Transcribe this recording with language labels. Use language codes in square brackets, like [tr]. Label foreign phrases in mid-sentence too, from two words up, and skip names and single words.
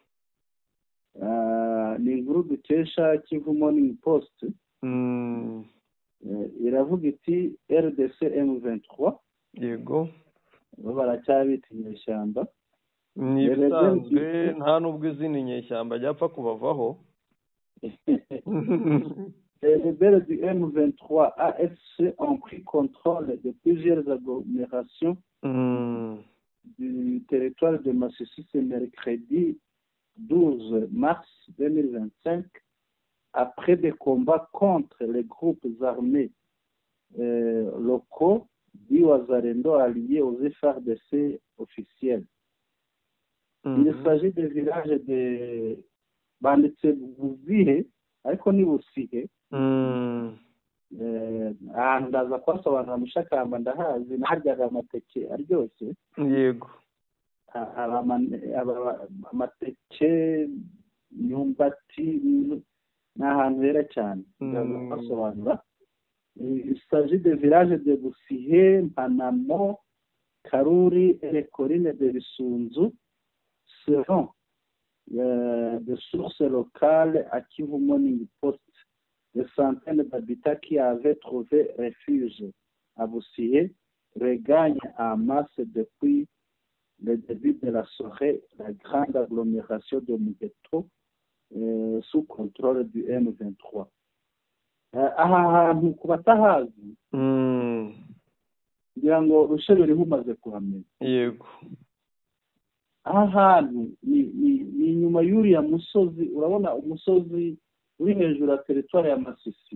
[rw] Ni inkuru dukesha Kivu Morning Post. Iravuga iti RDC M23. Yego. Baracyabita inyeshyamba. Ni bisanzwe nta nubwo izindi nyeshyamba ryapfa kubavaho. [fr] Les rebelles du M23 AFC ont pris contrôle de plusieurs agglomérations du territoire de Masisi ce mercredi 12 mars 2025 après des combats contre les groupes armés locaux du Wazalendo alliés aux FARDC officiels. Il s'agit des villages de banditse Buzihe [rw] ariko ni Busihe. Ndaza kwasobanura mushakamba ndahazi naharyaga amateke aryoshye. Yego. Amateke nyumbati n'ahantu hera cyane. Ndaza kwasobanura. [fr] Il s'agit des villages de Busihe, Mpanamo, Karuri et les collines de Bisunzu seront de sources locales à Kivu Morning Post, des centaines d'habitants qui avaient trouvé refuge à Busihe regagnent en masse depuis le début de la soirée la grande agglomération de Mugeto sous contrôle du M23. [rw] Aha hantu ku batahazi kugira ngo Rusheberi humaze kuhamenya. Yego. Aha hantu ni inyuma y'uriya musozi, urabona umusozi uri hejuru ya teritwari ya Masisi.